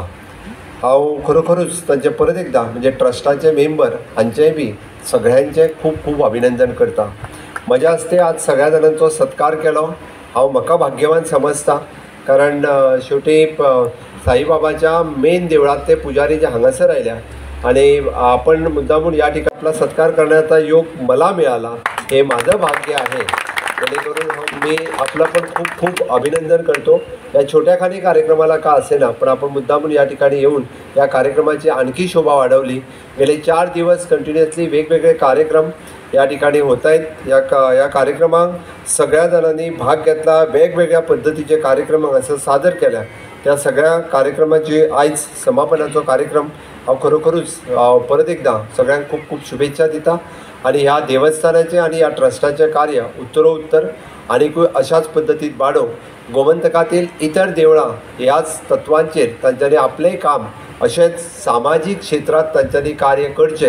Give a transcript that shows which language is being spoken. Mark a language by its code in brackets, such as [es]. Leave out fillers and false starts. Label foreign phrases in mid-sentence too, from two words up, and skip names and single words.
[kok] हांव खरोखरूच तांचे परत एकदां म्हणजे ट्रस्टाचे मेंबर हांचेय बी सगळ्यांचे खूब खूब अभिनंदन करता. म्हज्या हस्ते आज सगळ्या जाणांचो सत्कार केलो हांव म्हाका भाग्यवान समजता. [mr] कारण शेवटी साईबाबाच्या मेन देवळात ते पुजारी [kok] जे हांगासर आयल्या [mr] आणि आपण मुद्दामून या ठिकाणी आपला सत्कार करण्याचा योग मला मिळाला हे माझं भाग्य आहे. जेणेकरून मी आपलं पण खूप खूप अभिनंदन करतो. या छोट्याखानी कार्यक्रमाला का असेना पण आपण मुद्दामून या ठिकाणी येऊन या कार्यक्रमाची आणखी शोभा वाढवली. गेले 4 दिवस कंटिन्युअसली वेगवेगळे कार्यक्रम या ठिकाणी होत आहेत. या कार्यक्रमांक सगळ्या जणांनी भाग घेतला. [kok] वेगवेगळ्या पद्धतीचे कार्यक्रम हांगासर सादर केल्या. त्या सगळ्या कार्यक्रमाची आयज समापनाचो कार्यक्रम हांव खरोखरूच परत एकदां सगळ्यांक खूब खूब शुभेच्छा दिता. आणि ह्या देवस्थानाचे आणि ह्या ट्रस्टाचे कार्य उत्तरोत्तर आनीकूय अशाच पद्दतीत वाडोव गोमंतकातील इतर देवळां ह्याच तत्वांचेर तांच्यांनी आपलें काम अशेंच सामाजीक क्षेत्रांत तांच्यांनी कार्य करचें.